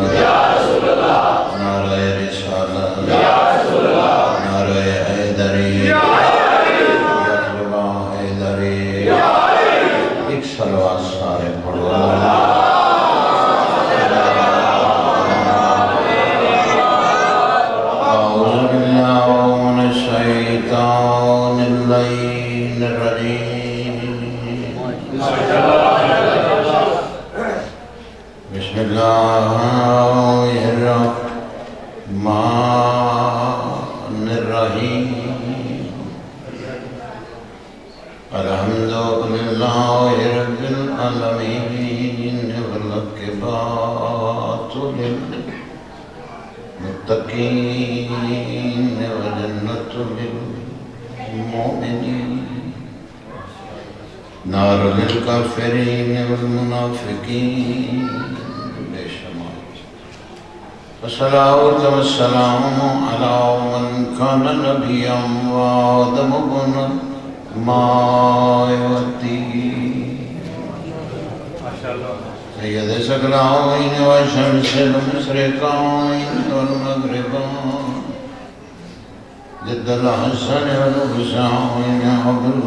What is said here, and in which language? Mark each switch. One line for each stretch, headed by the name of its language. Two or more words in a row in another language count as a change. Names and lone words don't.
Urdu: نعرہ رسالت نعرہ حیدری یقربہ حیدری ایک سلوات سارے پڑھو
Arabic: اعوذ باللہ من الشیطان اللعین الرجیم بسم اللہ الرحمن الرحیم الحمد للہ رب العالمین والعاقبۃ للمتقین وجنۃ للمؤمنین نار للکافرین والمنافقین
Urdu: بے شمار
Arabic: والصلاة والسلام على من كان نبيا وآدم بن الدين سيد الثقلين وشمس المشرقين والمغربين جد الحسن والحسين أبو